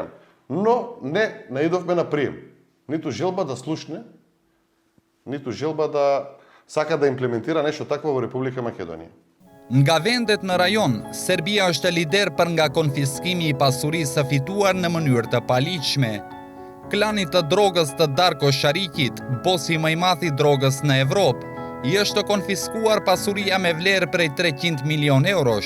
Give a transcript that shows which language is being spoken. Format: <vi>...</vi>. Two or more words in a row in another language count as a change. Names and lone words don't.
<mk>Но не наидовме на прием. Ниту желба да слушне, ниту желба да сака да имплементира нешто такво во Република Македонија.</mk> <sq>Nga vendet në rajon, Serbia është lider për nga konfiskimi i pasurisë së fituar në mënyrë të paligjshme. Klani të drogës të Darko Sharikit, bosi më i madh i drogës në Evropë, i është konfiskuar pasuria me vlerë prej 300 milion eurosh.</sq>